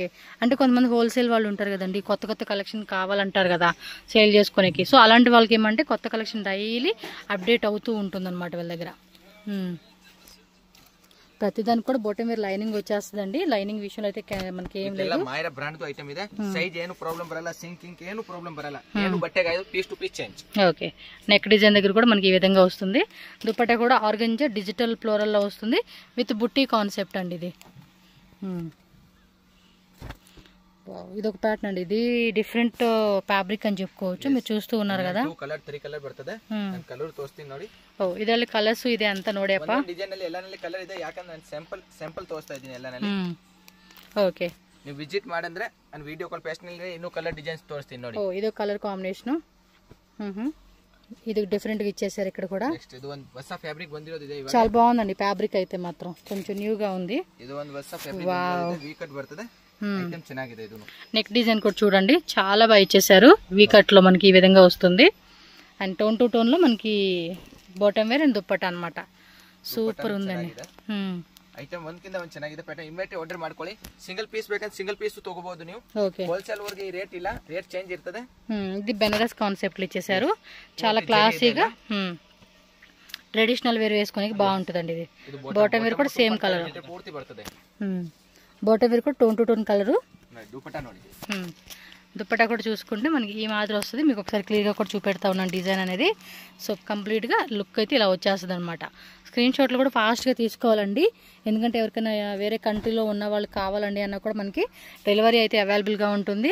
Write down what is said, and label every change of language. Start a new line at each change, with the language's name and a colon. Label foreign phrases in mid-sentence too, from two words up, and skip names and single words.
Telugu: అంటే కొంతమంది హోల్సేల్ వాళ్ళు ఉంటారు కదండి, కొత్త కొత్త కలెక్షన్ కావాలంటారు కదా సేల్ చేసుకోనికి. సో అలాంటి వాళ్ళకి ఏమంటే కొత్త కలెక్షన్ డైలీ అప్డేట్ అవుతూ ఉంటుంది అనమాట వీళ్ళ దగ్గర. ప్రతిదానికి కూడా
English: bottom wear
Telugu: లైనింగ్ వచ్చేస్తుందండి. లైనింగ్ విషయంలో అయితే మనకి ఏం లేదు.
Kannada: ಮಾಯರ
English: brand item
Kannada: ಇದೆ, ಸೈಜ್ ಏನು ಪ್ರಾಬ್ಲಮ್ ಬರಲ್ಲ, ಸಿಂಕಿಂಗ್ ಏನು ಪ್ರಾಬ್ಲಮ್ ಬರಲ್ಲ, ಏನು ಬಟ್ಟೆಗೆ
English: piece to piece change.
Telugu: ఓకే,
English: neck design
Telugu: దగ్గర కూడా మనకి ఈ విధంగా వస్తుంది. దుపట్టా కూడా
English: organza digital floral
Telugu: లో వస్తుంది
English: with butti concept
Telugu: అండి ఇది. ఇది ఒక ప్యాటర్న్ అండి, ఇది
English: different fabric
Telugu: అని చెప్పుకోవచ్చు. మీరు చూస్తూ ఉన్నారు కదా.
Kannada: ಕಲರ್ 3 ಕಲರ್ ಬರ್ತದೆ, ನಾನು ಕಲರ್ ತೋರಿಸ್ತೀನಿ ನೋಡಿ. ಓ, ಇದರಲ್ಲಿ ಕಲರ್ಸ್ ಇದೆ ಅಂತ ನೋಡಿಯಪ್ಪ. ಡಿಸೈನ್ ಅಲ್ಲಿ ಎಲ್ಲಾನಲ್ಲಿ ಕಲರ್ ಇದೆ, ಯಾಕಂದ್ರೆ ನಾನು ಸ್ಯಾಂಪಲ್ ತೋರಿಸ್ತಾ ಇದ್ದೀನಿ ಎಲ್ಲಾನಲ್ಲಿ. ಓಕೆ, ನೀವು ವಿಸಿಟ್ ಮಾಡಂದ್ರೆ ನಾನು
English: video call
Kannada: ಪೇಜ್ನಲ್ಲಿ ಇನ್ನೂ
English: colour designs
Kannada: ತೋರಿಸ್ತೀನಿ ನೋಡಿ.
Telugu: ఓ, ఇది
English: colour combination.
Telugu: ఇది డిఫరెంట్ గా ఇచ్చేసారు ఇక్కడ కూడా.
Kannada: నెక్స్ట్ ఇది ಒಂದು ಹೊಸ ಫ್ಯಾಬ್ರಿಕ್ ಬಂದಿರೋದು ಇದೆ,
Telugu: చాలా బాగుందండి. ఫ్యాబ్రిక్ అయితే మాత్రం కొంచెం న్యూ గా ఉంది.
Kannada: ಇದು ಒಂದು ಹೊಸ ಫ್ಯಾಬ್ರಿಕ್ ಬಂದಿದೆ,
English: V cut
Kannada: ಬರ್ತದೆ. ఐటమ్ ಚೆನ್ನಾಗಿದೆ ಇದು.
English: neck design
Telugu: కూడా చూడండి చాలా బాగా ఇచ్చేసారు.
English: V cut
Telugu: లో మనకి ఈ విధంగా వస్తుంది. అండ్
English: tone to tone
Telugu: లో మనకి
English: bottom wear
Telugu: అండ్ దుప్పట అన్నమాట. సూపర్ ఉందండి.
Kannada: ಐಟಮ್ ಒಂದಕ್ಕಿಂತ ಒಂದು ಚೆನ್ನಾಗಿದೆ ಪ್ಯಾಟರ್ನ್.
English: immediate order
Kannada: ಮಾಡ್ಕೊಳ್ಳಿ.
English: single piece
Kannada: ಬೇಕಂದ್ರೆ
English: single piece
Kannada: ತಗೋಬಹುದು ನೀವು.
Telugu: ఓకే,
Kannada: ಹೋಲ್ಸೇಲ್ ವರೆಗೆ ಈ ರೇಟ್ ಇಲ್ಲ,
English: rate change
Kannada: ಇರ್ತದೆ.
Telugu: ఇది బెనారస్ కాన్సెప్ట్ ఇచ్చేసారు. చాలా క్లాసీగా
English: traditional wear
Telugu: వేసుకోనికి బాగుంటుందండి ఇది.
English: bottom wear
Telugu: కూడా
English: same colour
Kannada: ಪೂರ್ತಿ ಬರ್ತದೆ.
English: bottom wear
Telugu: కూడా
English: tone to tone colour.
Kannada: ದುಪಟ್ಟಾ ನೋಡಿ,
Telugu: దుప్పటా కూడా చూసుకుంటే మనకి ఈ మాదిరి వస్తుంది. మీకు ఒకసారి క్లియర్గా కూడా చూపెడతా ఉన్నాను డిజైన్ అనేది. సో కంప్లీట్గా లుక్ అయితే ఇలా వచ్చేస్తుంది అనమాట. స్క్రీన్ షాట్లు కూడా ఫాస్ట్గా తీసుకోవాలండి, ఎందుకంటే ఎవరికైనా వేరే కంట్రీలో ఉన్న వాళ్ళు కావాలండి అన్న కూడా మనకి డెలివరీ అయితే అవైలబుల్గా ఉంటుంది.